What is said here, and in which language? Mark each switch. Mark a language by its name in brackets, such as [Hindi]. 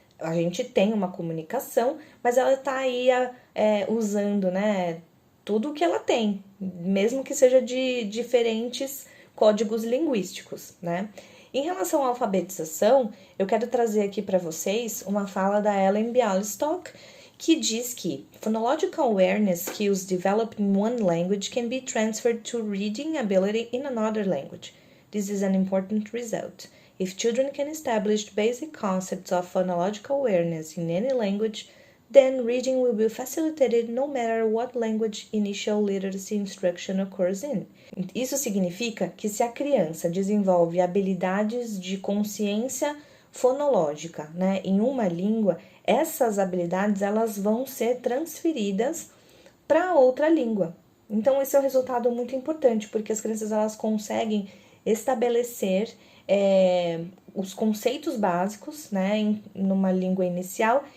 [Portuguese] A gente tem uma comunicação, mas ela está aí usando, né, tudo o que ela tem, mesmo que seja de diferentes códigos linguísticos, né? Em relação à alfabetização, eu quero trazer aqui para vocês uma fala da Ellen Bialystok, que diz que [English] phonological awareness skills developed in one language can be transferred to reading ability in another language. This is an important result. If children can establish basic concepts of phonological awareness in any language, then reading will be facilitated no matter what language initial literacy instruction occurs in. [Portuguese] Isso significa que se a criança desenvolve habilidades de consciência fonológica, né, em uma língua, essas habilidades elas vão ser transferidas para outra língua. Então esse é um resultado muito importante, porque as crianças elas conseguem estabelecer os conceitos básicos, né, numa língua inicial.